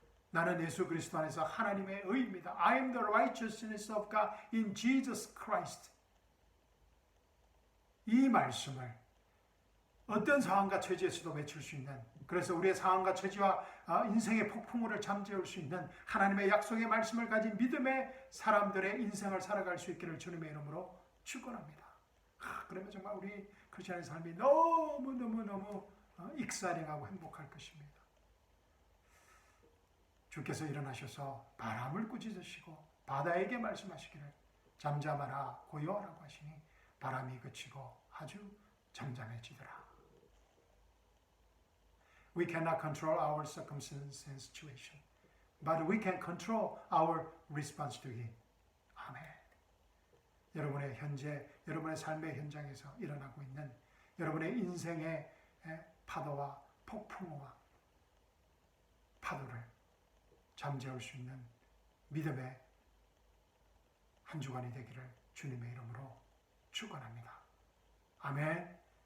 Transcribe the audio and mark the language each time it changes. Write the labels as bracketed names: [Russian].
[Korean] 나는 예수 그리스도 안에서 하나님의 의입니다. [English] I am the righteousness of God in Jesus Christ. [Korean] 이 말씀을 어떤 상황과 처지에서도 외칠 수 있는, 그래서 우리의 상황과 처지와 인생의 폭풍우를 잠재울 수 있는 하나님의 약속의 말씀을 가진 믿음의 사람들의 인생을 살아갈 수 있기를 주님의 이름으로 축원합니다. 그러면 정말 우리 크리스천의 삶이 너무 익사링하고 행복할 것입니다. 주께서 일어나셔서 바람을 꾸짖으시고 바다에게 말씀하시기를 잠잠하라 고요하라고 하시니 바람이 그치고 아주 잠잠해지더라. [English] We cannot control our circumstances and situation, but we can control our response to it. [Korean] 아멘. 여러분의 현재, 여러분의 삶의 현장에서 일어나고 있는 여러분의 인생의 파도와 폭풍우와 파도를 잠재울 수 있는 믿음의 한 주간이 되기를 주님의 이름으로 축원합니다. 아멘.